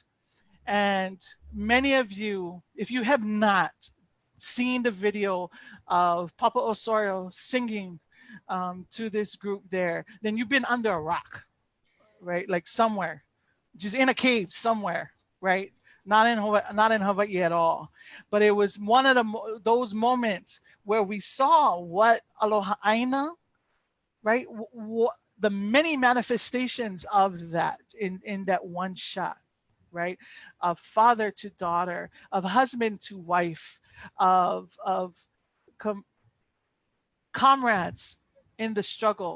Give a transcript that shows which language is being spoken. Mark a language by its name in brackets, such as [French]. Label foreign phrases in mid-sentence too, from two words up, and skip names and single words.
[English] And many of you, if you have not seen the video of Papa Osorio singing to this group there, then you've been under a rock, right? Like somewhere, just in a cave somewhere, right? Not in Hawaii at all. But it was one of those moments where we saw what [Hawaiian] aloha ʻāina, [English] right? The many manifestations of that in that one shot, right? Of father to daughter, of husband to wife, of comrades in the struggle.